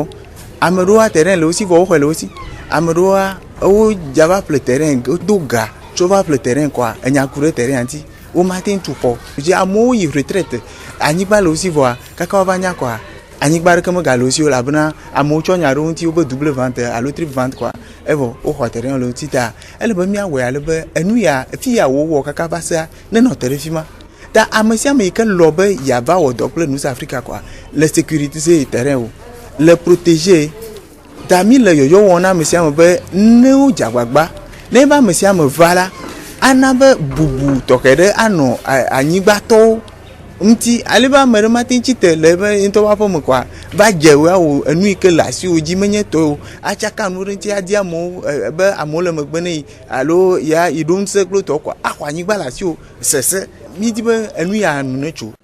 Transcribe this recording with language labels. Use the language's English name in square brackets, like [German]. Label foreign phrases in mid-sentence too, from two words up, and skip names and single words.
[Ewe] Ame ɖewoa terrain le wo si vɔ woxɔ le wo si. Ame ɖewoa wo dza va ƒle terrain do ga tso va ƒle terrain kɔa enya ku ɖe terrain ŋuti wo mate ŋu tu xɔ. Dzi amewo yi retraite anyigba le wo si vɔa kaka wo va nya kɔa anyigba ɖeke megale wo si o elabena amewo tsɔ nya ɖewo ŋuti wobe [French] double vente [Ewe] alo [French] triple vente [Ewe] kɔa evɔ woxɔ terrain le wo ŋuti ta ele be miawɔe ale be enu ya fi ya wowɔ kaka va sea nenɔ te ɖe fi ma. Ta ame sia ame yi ke lɔ be yeava wɔ dɔ kple Nous Africa kɔa le [French] sécurité terrain [Ewe] wo le protéger ta mi le yɔyɔ wɔm na ame sia ame be ne wo dze agbagba ne be ame sia ame va la ana be bubu tɔxɛ ɖe anɔ anyigbatɔwo ŋuti ale be ame ɖe mate ŋuti te le ebe ŋutɔ ƒe aƒe me kɔa va dze woawɔ enu yi ke le asiwo dzi menye tɔwo atsaka nu ɖe ŋuti adi amewo be amewo le megbe ne yi alo ya yi ɖo ŋusẽ kple tɔwo kɔa axɔ anyigba le asiwo sese mi di be enu ya nu ne tso.